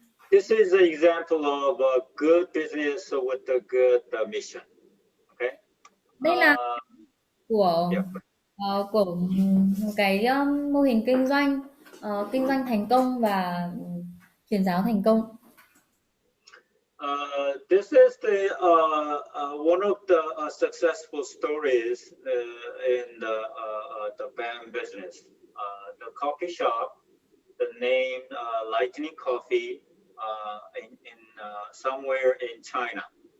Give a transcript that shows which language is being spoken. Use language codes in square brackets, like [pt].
[en] This is an example of a good business with a good mission. Okay. [vi] Đây là của [en] Yeah. [vi] của cái mô hình kinh doanh thành công và truyền giáo thành công. [en] This is the one of the successful stories in the BAM business. The coffee shop, the name Lightning Coffee, in somewhere in China.